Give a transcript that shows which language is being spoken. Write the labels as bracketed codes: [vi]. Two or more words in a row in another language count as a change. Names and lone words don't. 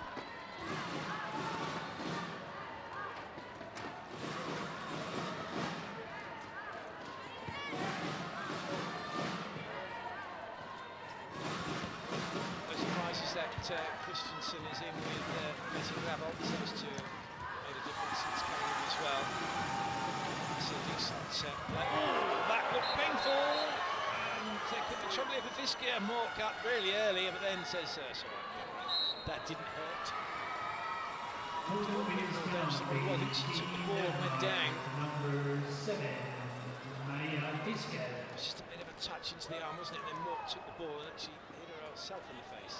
[en] No surprises that Christensen is in with Messi Gravel. Those two made a difference since coming in as well. It's a decent play. Oh, that looked painful! And there could be trouble here for Fiske. Mork up really early, but then says, sorry, that didn't hurt. Rodriksen took the ball and went down. Number 7, Maria Fiske. It's just a bit of a touch into the arm, wasn't it? Then Mork took the ball and actually hit herself in the face.